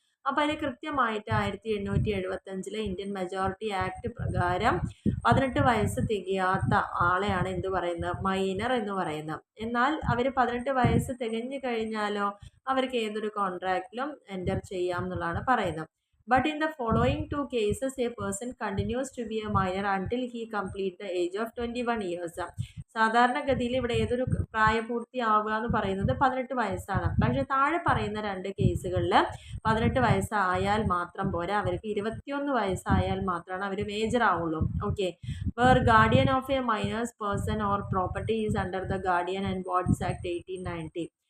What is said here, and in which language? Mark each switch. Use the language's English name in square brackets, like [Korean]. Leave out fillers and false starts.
[Malayalam] അപ്പോൾ അതിന് കൃത്യമായിട്ട് 1875 ഇന്ത്യൻ മെജോറിറ്റി ആക്ട് പ്രകാരം 18 വയസ്സ് തികയാത്ത ആളെയാണ് എന്ത് പറയുന്നത്? മൈനർ എന്ന് പറയുന്നത്. എന്നാൽ അവർ 18 വയസ്സ് തികഞ്ഞു കഴിഞ്ഞാലോ അവർക്ക് ഏതൊരു കോൺട്രാക്റ്റിലും എൻ്റർ ചെയ്യാം എന്നുള്ളതാണ് പറയുന്നത്. [English] But in the following 2 cases, a person continues to be a minor until he completes the age of 21 years. [Malayalam] സാധാരണഗതിയിൽ ഇവിടെ ഏതൊരു പ്രായപൂർത്തിയാവുക എന്ന് പറയുന്നത് 18 വയസ്സാണ്. പക്ഷേ താഴെ പറയുന്ന 2 കേസുകളിൽ 18 വയസ്സായാൽ മാത്രം പോരാ, അവർക്ക് 21 വയസ്സായാൽ മാത്രമാണ് അവർ മേജർ ആവുള്ളൂ. [English] Okay, where guardian of a minors person or property is under the guardian and wards act 1890.